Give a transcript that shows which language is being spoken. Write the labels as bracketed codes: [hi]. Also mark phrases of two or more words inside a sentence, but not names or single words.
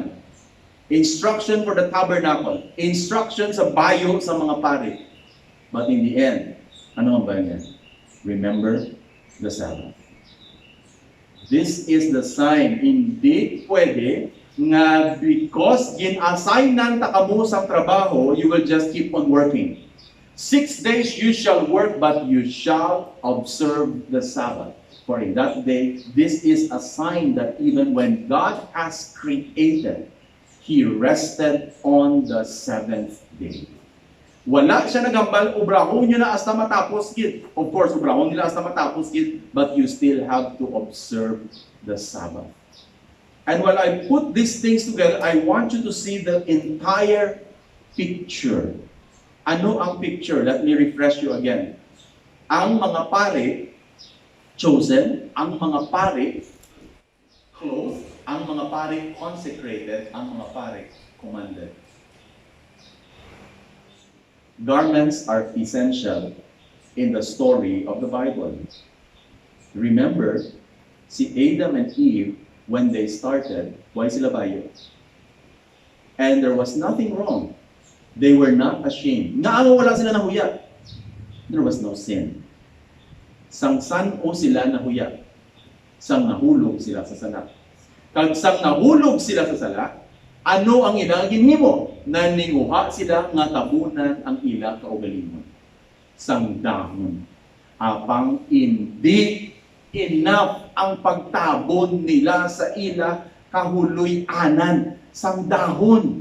[en] Instruction for the tabernacle, instruction [hil] sa bayo sa mga pare. [en] But in the end, [hil] ano ang bayo niya? [en] Remember the Sabbath. This is the sign, [hil] hindi pwede nga because gin-assignan ta kamo sa trabaho, [en] you will just keep on working. 6 days you shall work, but you shall observe the Sabbath. For in that day, this is a sign that even when God has created, He rested on the 7th day. [hil] Wala siya nagambal, ubrahon nyo na hasta matapos gid. Of course, ubrahon nila hasta matapos gid, [en] but you still have to observe the Sabbath. And while I put these things together, I want you to see the entire picture. [hil] Ano ang picture? [en] Let me refresh you again. [hil] Ang mga pare, chosen, ang mga pare, clothed, ang mga pare, consecrated, ang mga pare, commanded. [en] Garments are essential in the story of the Bible. Remember, si Adam and Eve, when they started, why [hil] sila bayo? [en] And there was nothing wrong. They were not ashamed. [hil] Nga wala sila nahuya. There was no sin. Sang san-o sila nahuya. Sang nahulog sila sa sala. Kag sang nahulog sila sa sala, ano ang ilang ginhimo? Naninguha sila nga tabunan ang ila kaugalingon. Sang dahon. Apang hindi enough ang pagtabon nila sa ila kahuloy-anan sang dahon.